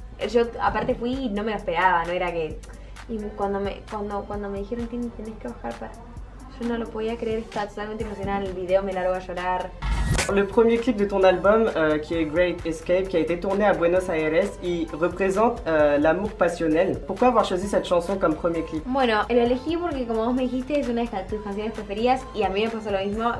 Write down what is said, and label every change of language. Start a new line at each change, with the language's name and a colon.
Spanish: Yo aparte fui y no me lo esperaba, no era que... Y cuando me dijeron tenés que bajar para... Yo no lo podía creer, estaba totalmente emocionada, el video me largo a llorar.
French: Le premier clip de ton album, qui est Great Escape, qui a été tourné à Buenos Aires, il représente l'amour passionnel. Pourquoi avoir choisi cette chanson comme premier clip?
Spanish: Bueno, lo elegí porque como vos me dijiste es una de tus canciones preferidas y a mí me pasó lo mismo.